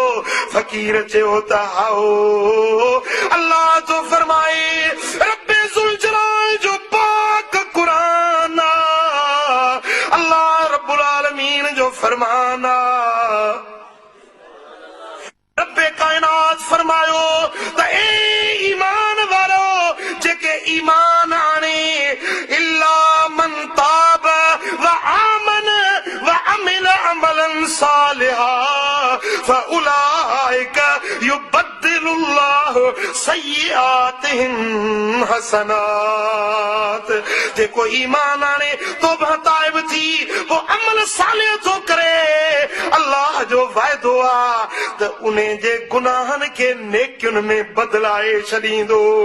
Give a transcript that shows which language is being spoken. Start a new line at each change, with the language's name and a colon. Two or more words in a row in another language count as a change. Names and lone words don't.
Sindhi: फ़कीर चयो त हाओ अल्लाह जो फरमाए, रब्बे ज़ुल जलाल जो पाक क़ुरान आ,
Arabic: الله رب العالمين
Sindhi: जो फरमान आ। रब्बे कायनात फरमायो त ए ईमान वारो जेके ईमान आणे,
Arabic: إلا من تاب وآمن وعمل عملا صالحا فأولئك يبدل الله سيئاتهم حسنات.
Sindhi: जेको ईमान आणे तौबा ताइब थी वो अमल सालिह थो करे, अल्लाह जो वाइदो आ त उन जे गुनाहनि खे नेकियुनि में बदिलाए छॾींदो।